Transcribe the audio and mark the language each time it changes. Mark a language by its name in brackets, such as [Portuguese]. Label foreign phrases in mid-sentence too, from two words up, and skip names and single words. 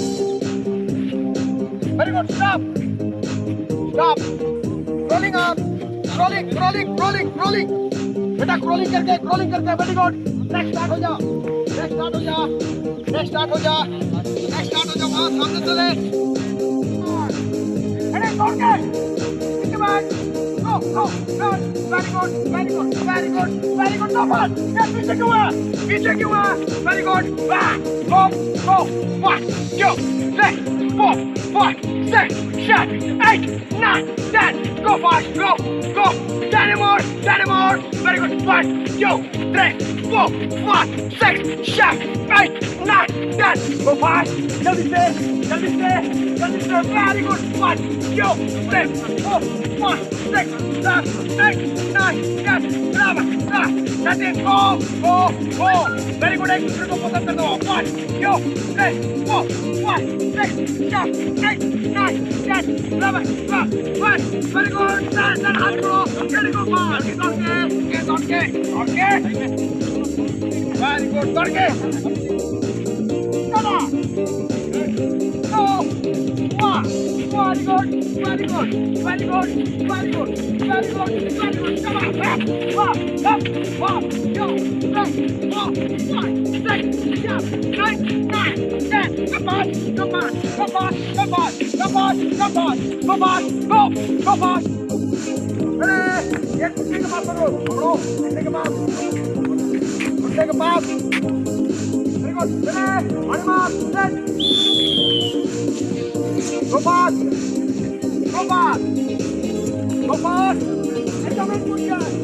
[English] very good, stop, rolling up, rolling, [Hindi] बेटा crawling करके, [English] very good, next start [Hindi] हो जा, वहाँ सामने चले, अरे दौड़ के, इसके बाद, [English] go, very good, no ball, [Hindi] पीछे क्यों है, [English] very good, back, go, 1, 2, 3, 4, 5, 6, 7, 8, 9, 10, go fast, go, 10 more, very good, 1, 2, 3, 4, 5, 6, 7, 8, 9, 10, go fast, [Hindi] जल्दी से, [English] very good, 1, 2, 3, 4, 5, 6, 7, 8, 9, 10, 11, 12, 13, go, very good, [Hindi] एक दूसरे को पसंद कर दो, 1, 2, 3, 4, 5, 6, 7, 8, 9, 10, 11, 12, 1, [English] very good, stand, [Hindi] हाथ को, [English] very good, ball, [Hindi] दौड़ के, [English] very good, [Hindi] दौड़ के, [English] come on, go, 1, very good, come on, up, 1, 2, 3, 4, 5, 6, 7, 8, 9, 10, come on, go fast, [Hindi] एक दूसरे के पास पकड़ो, घुटने के पास, [English] very good, [Hindi] हमारे पास, [English] go fast, [Hindi] एकदम एक पुलिया,